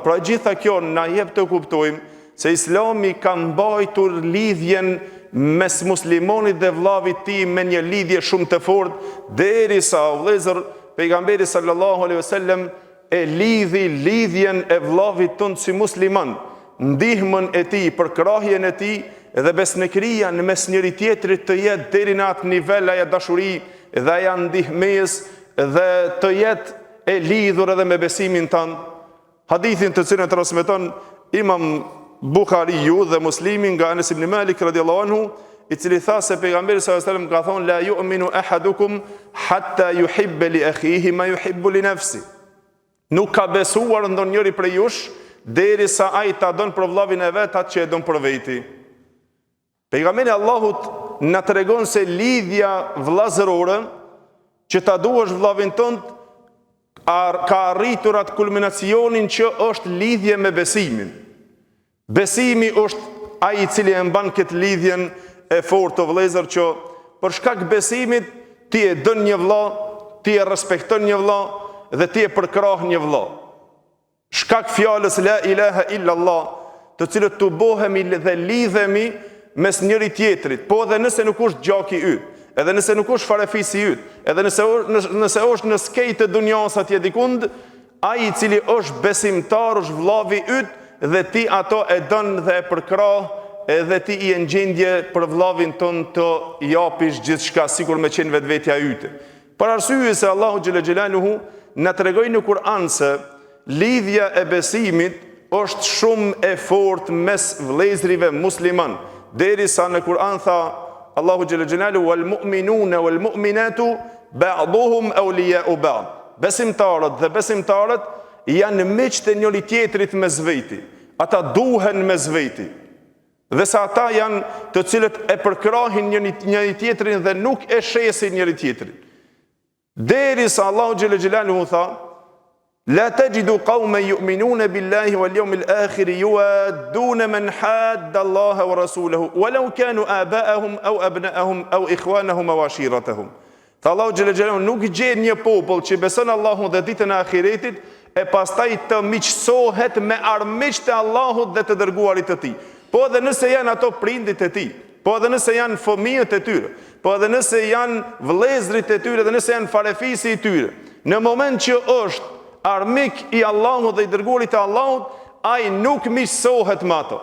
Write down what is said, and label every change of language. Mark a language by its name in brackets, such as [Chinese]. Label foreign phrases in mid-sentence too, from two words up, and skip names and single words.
[Albanian] Pra gjitha kjo na jep të kuptojmë se Islami ka mbajtur lidhjen mes muslimonit dhe vllavit tij me një lidhje shumë të fortë, derisa vëllezër pejgamberi [Arabic] صلى الله عليه وسلم [Albanian] e lidhjen e vllavit tënd si musliman, ndihmën e tij, përkrahjen e tij dhe besnekëria në mes njëri tjetrit të jetë deri në atë nivel ajo dashuri dhe ajo ndihmës dhe të jetë e lidhur edhe me besimin tënd. Hadithin të cilën transmeton Imam Buhariu dhe Muslimi nga Anas ibn Malik [Arabic] رضي الله عنه, [Albanian] i cili tha se pejgamberi [Arabic] صلى الله عليه وسلم [Albanian] ka thonë: [Arabic] لا يؤمن أحدكم حتى يحب لأخيه ما يحب لنفسه. [Albanian] Nuk ka besuar ndonjëri prej jush derisa ai ta don për vllavin e vet atë që e don për veti. Pejgamberi Allahut na tregon se lidhja vllazërore, që ta duash vllavin tënd, ka arritur atë kulminacionin që është lidhje me besimin. Besimi është ai i cili e mban këtë lidhjen e fortë të vëllezër, që për shkak besimit ti e dën një vëlla, ti e respekton një vëlla dhe ti e përkrah një vëlla. Shkak fjalës [Arabic] لا إله إلا الله, [Albanian] të cilët të bohemi dhe lidhemi mes njëri tjetrit, po edhe nëse nuk është gjaki yt, edhe nëse nuk është farefisi yt, edhe nëse është në skejt të dunjas atje dikund, ai i cili është besimtar, është vllavi yt, dhe ti ato e dën dhe e përkrah, edhe ti i në gjendje për vllavin ton të japish gjithçka sikur me qenë vetvetja yte. Për arsye se Allahu [Arabic] جل جلاله [Albanian] na tregoi në Kur'an se lidhja e besimit është shumë e fortë mes vëllezërive musliman. Derisa në Kur'an tha [Arabic] Allahu جل جلاله والمؤمنون والمؤمنات بعضهم أولياء بعض. [Albanian] Besimtarët dhe besimtarët janë miq të njëri tjetrit mes veti. Ata duhen mes veti. Dhe sa ata janë të cilët e përkrahin njëri tjetrin dhe nuk e shesin njëri tjetrin. [Arabic] Derisa Allahu جل جلاله [Albanian] tha [Arabic] لا تجد قوما يؤمنون بالله واليوم الآخر يوادون من حاد الله ورسوله ولو كانوا آباءهم أو أبناءهم أو إخوانهم أو عشيرتهم. [Albanian] Tha Allahu [Arabic] جل جلاله [Albanian] nuk gjen një popull që beson Allahun dhe ditën e ahiretit e pastaj të miqësohet me armiqtë e Allahut dhe të dërguarit të tij. Po edhe nëse janë ato prindit e tij, po edhe nëse janë fëmijët e tyre, po edhe nëse janë vëllezërit e tyre dhe nëse janë farefisi i tyre, në moment që është armik i Allahut dhe i dërguarit të Allahut, ai nuk miqësohet me ato.